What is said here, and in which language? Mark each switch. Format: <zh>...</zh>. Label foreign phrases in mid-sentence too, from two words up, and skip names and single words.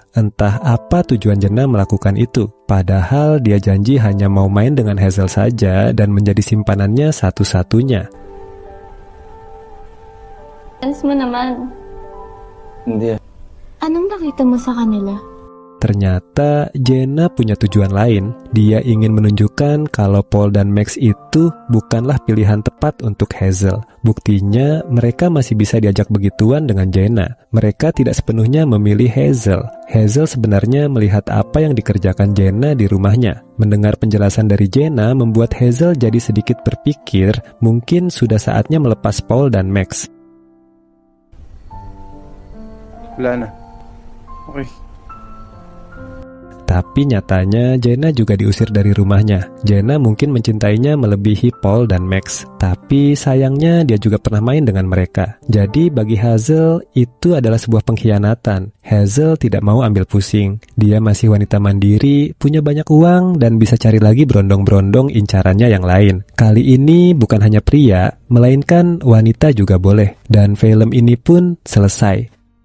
<id>Entah apa tujuan Jenna melakukan itu. Padahal dia janji hanya mau main dengan Hazel saja dan menjadi simpanannya satu-satunya.</id> <tl>Fans mo naman. Hindi. Anong nakita mo sa kanila?</tl> <id>Ternyata Jenna punya tujuan lain. Dia ingin menunjukkan kalau Paul dan Max itu bukanlah pilihan tepat untuk Hazel. Buktinya mereka masih bisa diajak begituan dengan Jenna. Mereka tidak sepenuhnya memilih Hazel. Hazel sebenarnya melihat apa yang dikerjakan Jenna di rumahnya. Mendengar penjelasan dari Jenna membuat Hazel jadi sedikit berpikir mungkin sudah saatnya melepas Paul dan Max.</id> <tl>Wala na. Okay.</tl> <id>Tapi nyatanya Jenna juga diusir dari rumahnya. Jenna mungkin mencintainya melebihi Paul dan Max. Tapi sayangnya dia juga pernah main dengan mereka. Jadi bagi Hazel itu adalah sebuah pengkhianatan. Hazel tidak mau ambil pusing. Dia masih wanita mandiri, punya banyak uang, dan bisa cari lagi berondong-berondong incarannya yang lain. Kali ini bukan hanya pria, melainkan wanita juga boleh. Dan film ini pun selesai.</id>